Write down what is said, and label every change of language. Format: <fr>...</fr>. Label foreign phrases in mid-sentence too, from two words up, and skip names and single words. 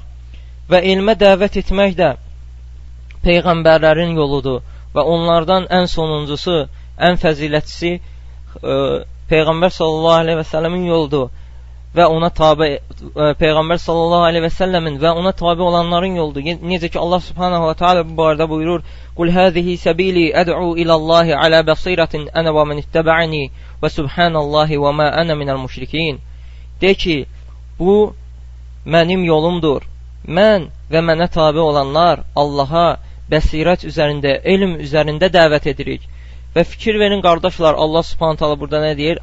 <az>Və elmə dəvət etmək də Peyğəmbərlərin yoludur və onlardan ən sonuncusu, ən fəzilətlisi Peyğəmbər</az> <ar>صلى الله عليه وسلم</ar> <az>yoludur və ona tabi, Peyğəmbər</az> <ar>صلى الله عليه وسلم</ar> <az>və ona tabi olanların yoludur. Necə ki, Allah</az> <ar>سبحانه وتعالى</ar> <az>bu barədə buyurur:</az> <ar>"قل هذه سبيلي أدعو إلى الله على بصيرة أنا ومن اتبعني وسبحان الله وما أنا من المشركين."</ar> <az>De ki, bu mənim yolumdur. Mən və mənə tabi olanlar Allaha bəsirət üzərində, elm üzərində dəvət edirik. Və fikir verin qardaşlar, Allah</az> <ar>سبحانه تعالى</ar> <az>burada nə deyir?</az>